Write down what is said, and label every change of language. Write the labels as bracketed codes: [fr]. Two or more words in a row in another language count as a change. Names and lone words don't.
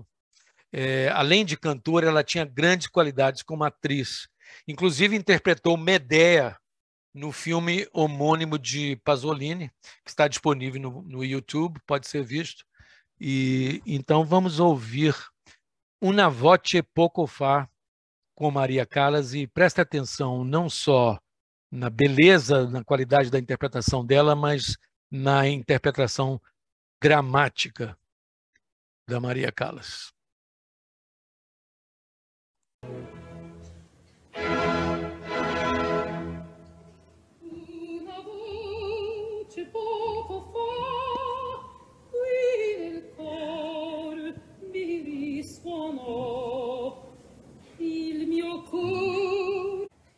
[pt] Além de cantora, ela tinha grandes qualidades como atriz. Inclusive, interpretou Medea no filme homônimo de Pasolini, que está disponível no YouTube, pode ser visto. E então vamos ouvir Una voce poco fa com Maria Callas e preste atenção não só na beleza, na qualidade da interpretação dela, mas na interpretação gramática da Maria Callas. [it] Una voce poco fa qui nel cor mi risuonò il mio cor.